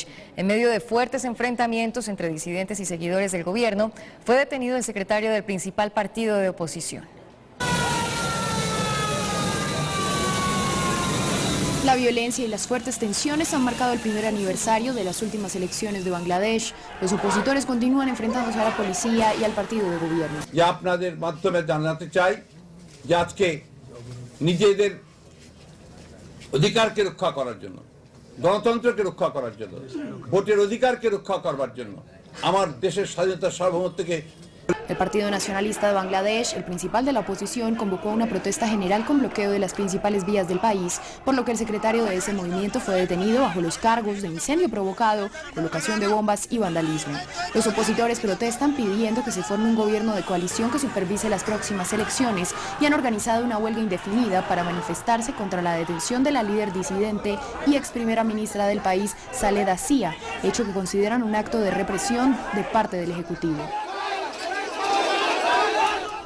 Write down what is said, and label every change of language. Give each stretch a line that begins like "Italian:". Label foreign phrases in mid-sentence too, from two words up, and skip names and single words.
Spanish: En medio de fuertes enfrentamientos entre disidentes y seguidores del gobierno, fue detenido el secretario del principal partido de oposición. La violencia y las fuertes tensiones han marcado el primer aniversario de las últimas elecciones de Bangladesh. Los opositores continúan enfrentándose a la policía y al partido de gobierno.
Bangla: অধিকারকে রক্ষা করার জন্য গণতন্ত্রকে রক্ষা করার জন্য ভোটের অধিকারকে রক্ষা করার জন্য আমার দেশের স্বাধীনতার সার্বভৌমত্বকে
Spanish: El Partido Nacionalista de Bangladesh, el principal de la oposición, convocó una protesta general con bloqueo de las principales vías del país, por lo que el secretario de ese movimiento fue detenido bajo los cargos de incendio provocado, colocación de bombas y vandalismo. Los opositores protestan pidiendo que se forme un gobierno de coalición que supervise las próximas elecciones y han organizado una huelga indefinida para manifestarse contra la detención de la líder disidente y ex primera ministra del país, Khaleda Zia, hecho que consideran un acto de represión de parte del Ejecutivo.